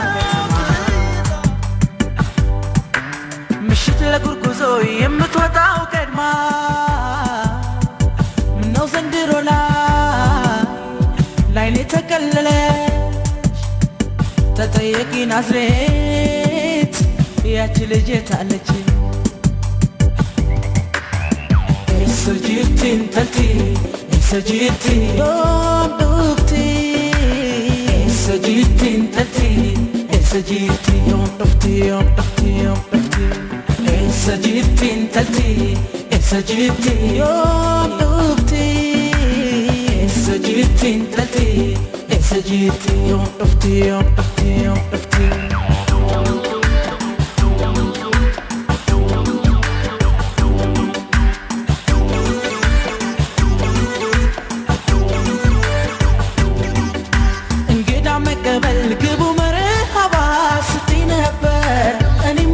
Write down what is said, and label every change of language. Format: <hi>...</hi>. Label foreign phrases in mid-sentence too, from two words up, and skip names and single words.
<am>ምሽት ለጉርጉዞ የምትወጣው ቀድማ ምነው ዘንድሮ ላይኔ ተቀለለች ተጠየቂ ናዝሬት ያቺ ልጅ የታለች</am> <om>Essa jirti intalti Essa jirti Yom dufti Essa jirti intalti Essa jirti Yom dufti Yom dufti Yom dufti Essa jirti intalti Essa jirti Yom dufti Essa jirti intalti Essa jirti Yom dufti Yom dufti Yom dufti</om> <am>እንግዳ መቀበል ግቡ መርሃባ ስትይ ነበር እኔም</am>